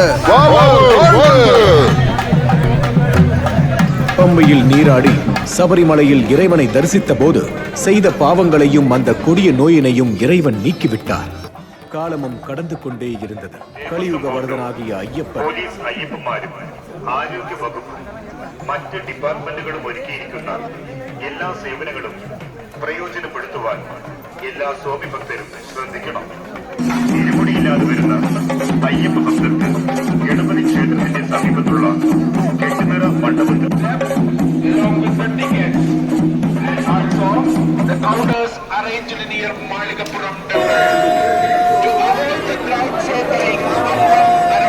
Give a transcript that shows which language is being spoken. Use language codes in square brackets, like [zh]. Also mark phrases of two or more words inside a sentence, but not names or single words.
[ta] பம்பையில் நீராடி சபரிமலையில் இறைவனை தரிசித்த போது செய்த பாவங்களையும் அந்த கொடிய நோயினையும் இறைவன் நீக்கிவிட்டார். காலமும் கடந்து கொண்டே இருந்தது. கலியுக வரதனாகிய ஐயப்பன் [ml] പോലീസ് അയ്യപ്പന്മാരും ആരോഗ്യ വകുപ്പും മറ്റ് ഡിപ്പാർട്ട്മെന്റുകളും ഒരുക്കിയിരിക്കുന്ന എല്ലാ സേവനങ്ങളും പ്രയോജനപ്പെടുത്തുവാൻ എല്ലാ സ്വാമി ഭക്തരും ശ്രദ്ധിക്കണം. ഇരുമുടിയില്ലാതെ വരുന്ന അയ്യപ്പ ഭക്തർക്ക് ഗണപതി ക്ഷേത്രത്തിന്റെ സമീപത്തുള്ള കെട്ടുനിറ മണ്ഡപത്തിൽ [en] the counters arranged near Maligapuram temple to avoid the crowd gathering